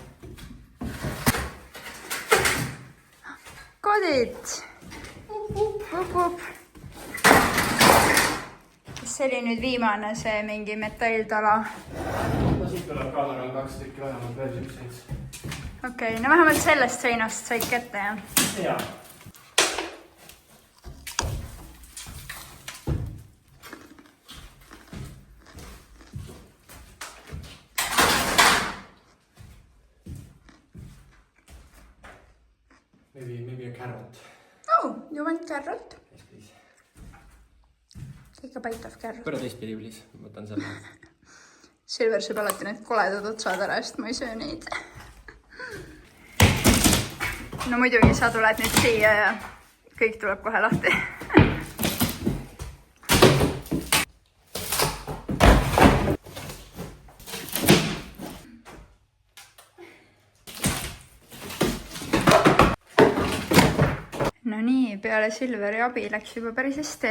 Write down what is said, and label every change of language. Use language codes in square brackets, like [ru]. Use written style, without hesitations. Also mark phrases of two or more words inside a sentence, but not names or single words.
[et] Kodid! Up. See oli nüüd viimane see mingi metalltala. No siit tuleb kaadar on 2 tükki vähemalt veel sükseid. Okei, no vähemalt sellest seinast said kätte, jah? Jaa. [en] Maybe a carrot. Oh, you want carrot? Yes, please. Take a bite of carrot. [et] Kõrra teistpidi, please. Ma võtan selle. Silver sööb alati need koledad otsad ära, sest ma ei söö neid. no muidugi sa tuled nüüd siia ja kõik tuleb kohe lahti. No nii, peale Silveri abi läks juba päris hästi.